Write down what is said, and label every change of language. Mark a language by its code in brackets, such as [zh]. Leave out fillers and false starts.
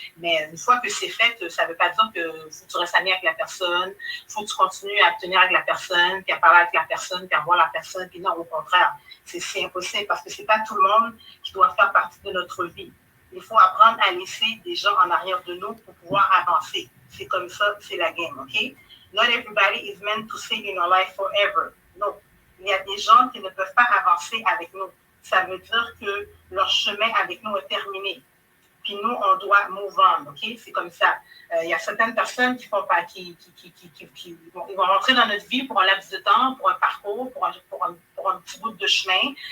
[fr] Mais une fois que c'est fait, ça ne veut pas dire que faut que tu restes ami avec la personne, il faut que tu continues à te tenir avec la personne, puis à parler avec la personne, puis à voir la personne. Puis non, au contraire, c'est impossible parce que ce n'est pas tout le monde qui doit faire partie de notre vie. Il faut apprendre à laisser des gens en arrière de nous pour pouvoir avancer. C'est comme ça, c'est la game, OK? [en] Not everybody is meant to stay in your life forever. No. [fr] Il y a des gens qui ne peuvent pas avancer avec nous. Ça veut dire que leur chemin avec nous est terminé. Puis nous, on doit move on, OK? C'est comme ça. Il y a certaines personnes qui vont ils vont rentrer dans notre vie pour un laps de temps, pour un parcours, pour un petit bout de chemin.